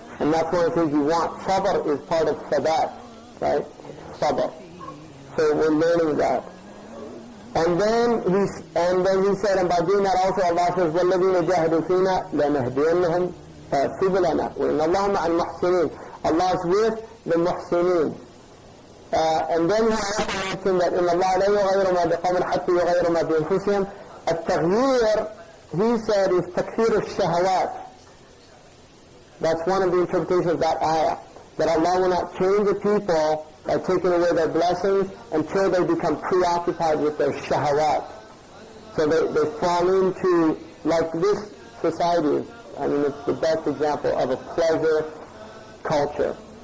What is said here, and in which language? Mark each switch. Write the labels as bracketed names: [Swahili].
[English] And that's one of the things you want. Sabr is part of sabat, right? Sabr. So we're learning that. And then he said, and by doing that also Allah says, [Arabic] وَالَّذِينَ جَاهَدُوا فِينَا لَنَهْدِيَنَّهُمْ سُبُلَنَا وَإِنَّ اللَّهَ مَعَ الْمُحْسِنِينَ. [English] Allah is with the muhsineen. And then he also mentioned that [Arabic] إِنَّ اللَّهَ لَا يُغَيِّرُ مَا بِقَوْمٍ حَتَّى يُغَيِّرُ مَا بِأَنفُسِهِمْ. التغيير, [English] he said, is [Arabic] تكثير الشهوات. [English] That's one of the interpretations of that ayah. That Allah will not change the people by taking away their blessings until they become preoccupied with their shahawat. So they fall into, like this society, it's the best example of a pleasure culture.